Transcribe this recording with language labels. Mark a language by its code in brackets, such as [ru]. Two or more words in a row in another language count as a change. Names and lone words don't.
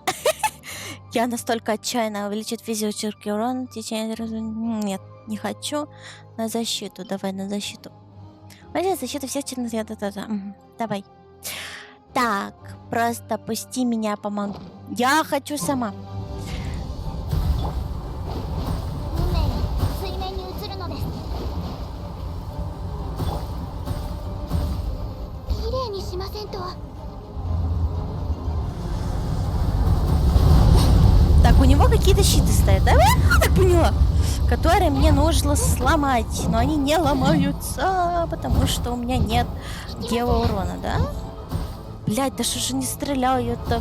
[ru] Я настолько отчаянно увеличит физический урон в течение... Нет, не хочу. На защиту. Давай, на защиту. Увеличить защиту всех членов отряда. Угу. Давай. Так, просто пусти меня, помогу. Я хочу сама. [ja] 運命が水面に映るのです。綺麗にしませんと。 [ru] Так, у него какие-то щиты стоят, да? Я так поняла. Которые мне нужно сломать. Но они не ломаются, потому что у меня нет геоурона, да? Блять, да что же не стреляют-то?